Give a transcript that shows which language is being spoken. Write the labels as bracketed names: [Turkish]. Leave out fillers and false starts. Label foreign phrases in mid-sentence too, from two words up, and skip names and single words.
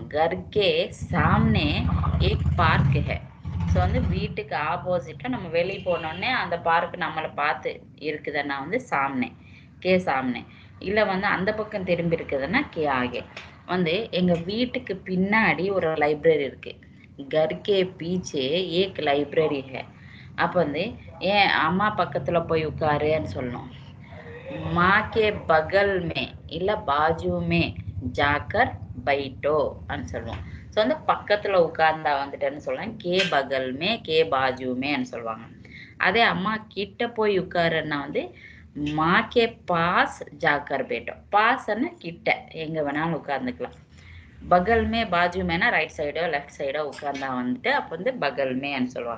[Hindi] घर के सामने एक पार्क है. [Tamil] ஸோ வந்து வீட்டுக்கு ஆப்போசிட்ல நம்ம வெளியே போனோடனே அந்த பார்க் நம்மளை பார்த்து இருக்குதுன்னா வந்து [Hindi] सामने, के सामने. [Tamil] இல்லை வந்து அந்த பக்கம் திரும்பி இருக்குதுன்னா [Hindi] के आगे. [Tamil] வந்து எங்க வீட்டுக்கு பின்னாடி ஒரு லைப்ரரி இருக்கு. [Hindi] घर के पीछे एक லைப்ரரி है. [Tamil] அப்போ வந்து ஏன் அம்மா பக்கத்துல போய் உட்காருன்னு சொல்லணும். [Hindi] माँ के बगल में இல்ல बाजू में जाकर बैठो [Tamil] ன்னு சொல்லுவோம். ஸோ வந்து பக்கத்துல உட்கார்ந்தா வந்துட்டேன்னு சொல்லலாம். [Hindi] के बगल में के बाजू में [Tamil] சொல்லுவாங்க. அதே அம்மா கிட்ட போய் உட்காருன்னா வந்து [Hindi] माँ के पास जाकर बैठो. [Tamil] பாஸ்ன்னா கிட்ட எங்க வேணாலும் உட்கார்ந்துக்கலாம். [Hindi] बगल में बाजू में [English] right side left side [Tamil] உட்கார்ந்தா வந்துட்டு அப்போ வந்து [Hindi] बगल में [Tamil] சொல்லுவாங்க.